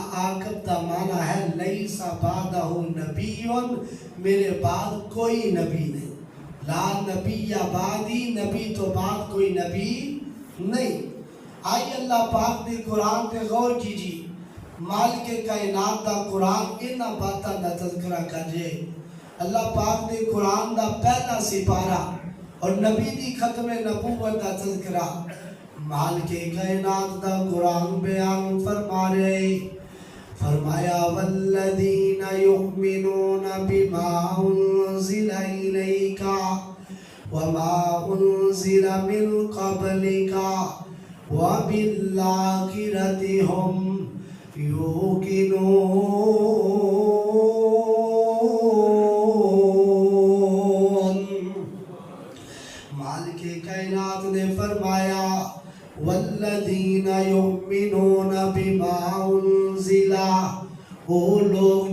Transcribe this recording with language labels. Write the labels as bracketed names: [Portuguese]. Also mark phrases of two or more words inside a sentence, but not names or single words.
[Punjabi] عاقب دا معنی ہے [Arabic] لیس بعدہ نبیون، [Punjabi] میرے بعد کوئی نبی نہیں. [Arabic] لا نبی بعدی، [Punjabi] نبی تو بعد کوئی نبی نہیں. آئی اللہ پاک دے قرآن پہ غور کیجی. مالک کائنات دا قرآن انہا باتاں دا تذکرہ کجے. اللہ پاک دے قرآن دا پہلا سپارہ اور نبی دی ختم نبوت دا تذکرہ. مالک کائنات دا قرآن بیان فرما رہے، فرمایا [Arabic] والذین یؤمنون بما انزل الیک وما انزل من قبلک وبالآخرۃ هم یوقنون. [Punjabi] مالک کائنات نے فرمایا [Arabic] والذین یؤمنون بما انزل، [Urdu] وہ لوگ